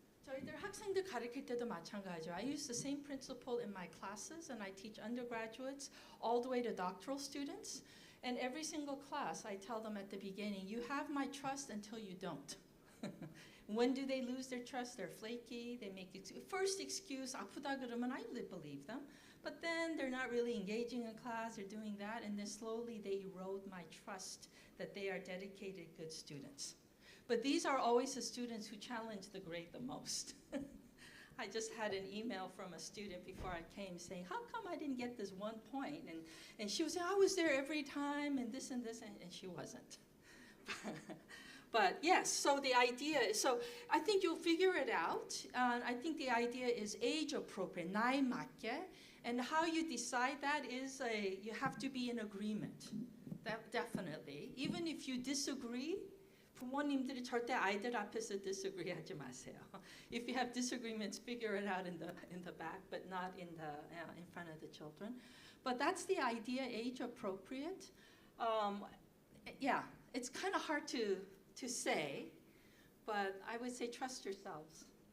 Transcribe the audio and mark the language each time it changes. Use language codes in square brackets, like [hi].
[ko] 저희들 학생들 가르칠 때도 마찬가지죠. [en] I use the same principle in my classes, and I teach undergraduates all the way to doctoral students. And every single class, I tell them at the beginning, you have my trust until you don't. When do they lose their trust? They're flaky. They make first excuse, [ko] 아프다 그러면 [en] I believe them. But then they're not really engaging in class. They're doing that, and then slowly they erode my trust that they are dedicated, good students. But these are always the students who challenge the grade the most. I just had an email from a student before I came saying, how come I didn't get this 1 point? And she was saying, I was there every time, and this, and she wasn't. But yes, so the idea is, so I think you'll figure it out. I think the idea is age appropriate, [ko] 나이 맞게. [en] And how you decide that is you have to be in agreement. That definitely. Even if you disagree, [ko] 부모님들이 절대 아이들 앞에서 disagree 하지 마세요. [en] If you have disagreements, figure it out in the back, but not in front of the children. But that's the idea, age appropriate. Yeah, it's kind of hard to say, but I would say trust yourselves.